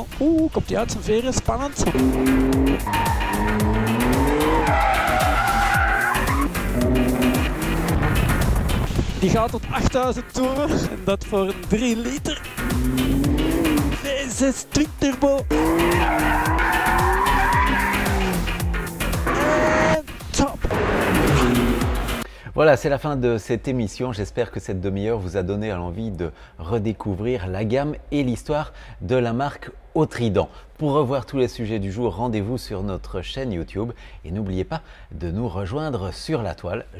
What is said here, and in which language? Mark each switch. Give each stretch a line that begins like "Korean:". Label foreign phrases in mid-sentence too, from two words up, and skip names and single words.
Dutch: Oeh, komt hij uit zijn veren, spannend. Die gaat tot 8000 toeren en dat voor een 3 liter. V6 twin turbo. En top.
French: Voilà, c'est la fin de cette émission. J'espère que cette demi-heure vous a donné l'envie de redécouvrir la gamme et l'histoire de la marque Autrident. Pour revoir tous les sujets du jour, rendez-vous sur notre chaîne YouTube et n'oubliez pas de nous rejoindre sur la toile.